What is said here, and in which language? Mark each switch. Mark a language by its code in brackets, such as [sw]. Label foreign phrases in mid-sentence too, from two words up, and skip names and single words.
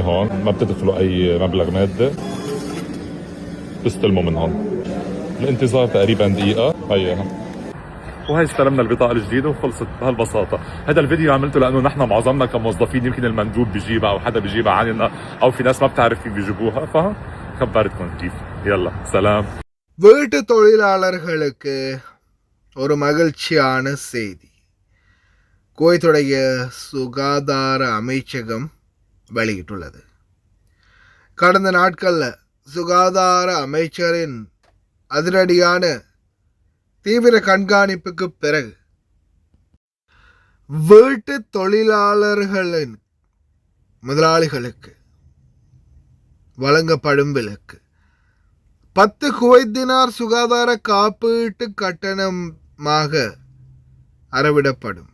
[ar] هون ما بتدخلوا أي مبلغ مادي، تستلموا من هون. الانتظار تقريبا دقيقة. هيها وهي استلمنا البطاقة الجديدة وخلصت بهالبساطة. هذا الفيديو عملته لأنه نحن معظمنا كموظفين يمكن المندوب بيجيبها أو حدا بيجيبها عننا، أو في ناس ما بتعرف كيف بيجيبوها، فخبرتكم كيف. يلا سلام. [ta] வீட்டு தொழிலாளர்களுக்கு ஒரு மகிழ்ச்சியான செய்தி. குவைத்துடைய சுகாதார அமைச்சகம் வெளியிட்டுள்ளது. கடந்த நாட்களில் சுகாதார அமைச்சரின் அதிரடியான தீவிர கண்காணிப்புக்கு பிறகு வீட்டு தொழிலாளர்களின் முதலாளிகளுக்கு வழங்கப்படும் விலக்கு 10 குவைத் தினார் சுகாதார காப்பீட்டு கட்டணமாக அறவிடப்படும்.